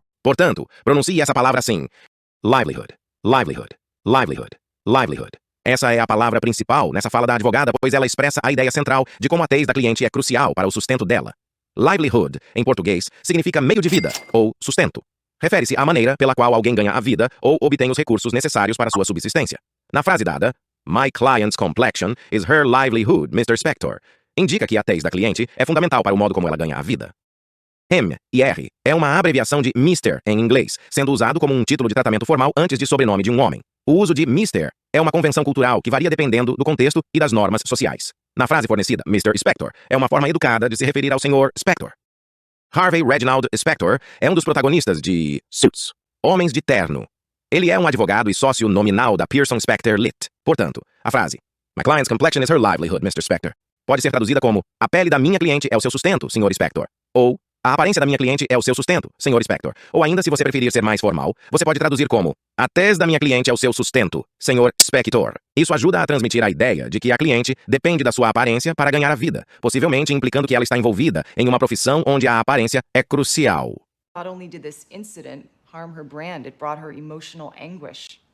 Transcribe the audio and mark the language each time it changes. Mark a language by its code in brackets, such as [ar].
[pt] Portanto, pronuncie essa palavra assim. Livelihood, livelihood, livelihood, livelihood. Essa é a palavra principal nessa fala da advogada, pois ela expressa a ideia central de como a tez da cliente é crucial para o sustento dela. Livelihood, em português, significa meio de vida, ou sustento. Refere-se à maneira pela qual alguém ganha a vida ou obtém os recursos necessários para sua subsistência. Na frase dada, [en] my client's complexion is her livelihood, Mr. [pt] Spector, indica que a tez da cliente é fundamental para o modo como ela ganha a vida. M e R é uma abreviação de Mr. em inglês, sendo usado como um título de tratamento formal antes de sobrenome de um homem. O uso de Mr. é uma convenção cultural que varia dependendo do contexto e das normas sociais. Na frase fornecida, Mr. Spector é uma forma educada de se referir ao Sr. Spector. Harvey Reginald Spector é um dos protagonistas de Suits, Homens de Terno. Ele é um advogado e sócio nominal da Pearson Spector Lit. Portanto, a frase [en] My client's complexion is her livelihood, Mr. [pt] Spector pode ser traduzida como a pele da minha cliente é o seu sustento, Sr. Spector. Ou a aparência da minha cliente é o seu sustento, Sr. Spector. Ou ainda, se você preferir ser mais formal, você pode traduzir como a tez da minha cliente é o seu sustento, Sr. Spector. Isso ajuda a transmitir a ideia de que a cliente depende da sua aparência para ganhar a vida, possivelmente implicando que ela está envolvida em uma profissão onde a aparência é crucial. [en] Not only did this incident harm her brand, it brought her emotional anguish.